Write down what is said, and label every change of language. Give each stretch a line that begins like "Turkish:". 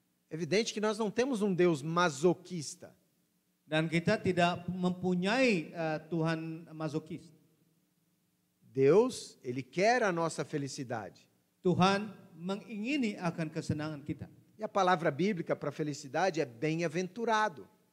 Portuguese: Evidente que nós não temos um Deus masoquista.
Indonesian: Dan kita tidak mempunyai Tuhan masokis.
Portuguese: Deus, Ele quer a nossa felicidade.
Indonesian: Tuhan mengingini akan kesenangan kita.
Portuguese: E a palavra bíblica para felicidade é bem-aventurado.